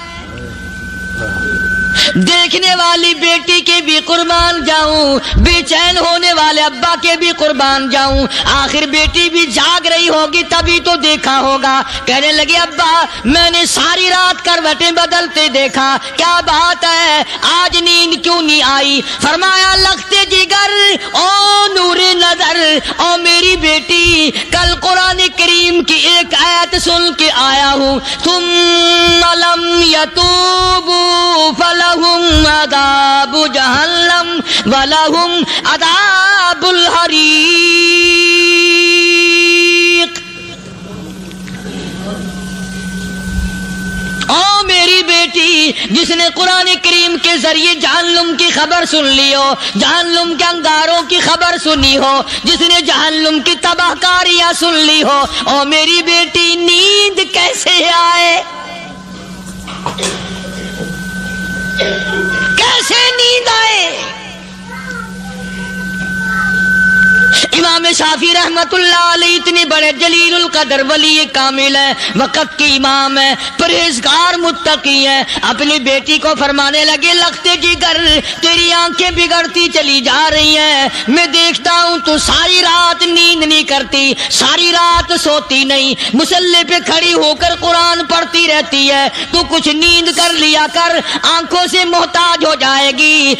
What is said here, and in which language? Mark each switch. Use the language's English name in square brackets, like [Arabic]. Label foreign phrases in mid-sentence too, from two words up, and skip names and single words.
[Urdu] دیکھنے والی بیٹی کے بھی قربان جاؤں، بے چین ہونے والے ابا کے بھی قربان جاؤں، آخر بیٹی بھی جاگ رہی ہوگی تبھی تو دیکھا ہوگا۔ کہنے لگے ابا میں نے ساری رات کروٹیں بدلتے دیکھا، کیا بات ہے، آج نیند کیوں نہیں آئی؟ فرمایا لختے جگر او نور نظر، او میری بیٹی کل قرآن کریم کی ایک آیت سن کے آیا ہوں، [Arabic] ثم لم یتوبوا فلہم عذاب جہنم ولہم عذاب الحریق۔ [Urdu] او میری بیٹی جس نے قرآن کریم کے ذریعے جہنم کی خبر سن لی ہو، جہنم کے انگاروں کی خبر سنی ہو، جس نے جہنم کی تباہ کاریاں سن لی ہو، او میری بیٹی نیند کیسے آئے؟ کیسے نیند آئے؟ امام امام شافعی [Arabic] رحمۃ اللہ علیہ [Urdu] اتنے بڑے جلیل القدر ولی کامل ہے، وقت کے امام ہے، پرہیزگار متقی ہے، اپنی بیٹی کو فرمانے لگے لخت جگر تیری آنکھیں بگڑتی چلی جا رہی ہیں، میں دیکھتا ہوں تو ساری رات نیند نہیں کرتی، ساری رات سوتی نہیں، مصلے پہ کھڑی ہو کر قرآن پڑھتی رہتی ہے، تو کچھ نیند کر لیا کر، آنکھوں سے محتاج ہو جائے گی.